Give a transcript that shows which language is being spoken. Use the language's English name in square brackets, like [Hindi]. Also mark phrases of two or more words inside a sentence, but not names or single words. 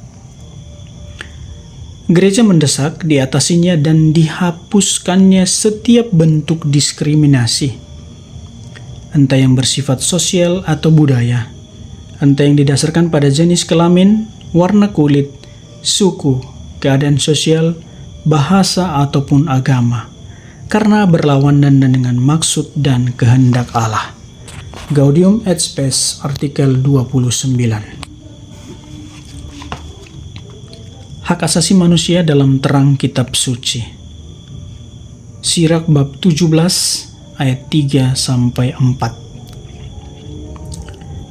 [Indonesian] Gereja mendesak diatasinya dan dihapuskannya setiap bentuk diskriminasi, entah yang bersifat sosial atau budaya, entah yang didasarkan pada jenis kelamin, warna kulit, suku, keadaan sosial, bahasa, ataupun agama, karena berlawanan dengan maksud dan kehendak Allah. Gaudium et Spes artikel 29. Hak asasi manusia dalam terang kitab suci. Sirak bab 17 ayat 3-4.